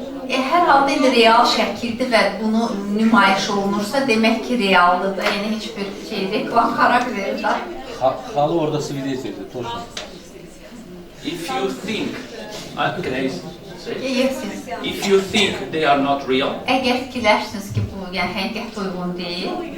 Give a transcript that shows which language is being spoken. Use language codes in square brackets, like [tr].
[az] Hər halda indi real şəkildir və bunu nümayiş olunursa, demək ki, realdır da, yəni heç bir şey, reklam xarakterdir da. Xalı orada svidetdir, точно. [en] If you think, can I say? Yes. If you think they are not real, [az] Əgər fikirləşsiniz ki, bu yəni həqiqət uyğun deyil,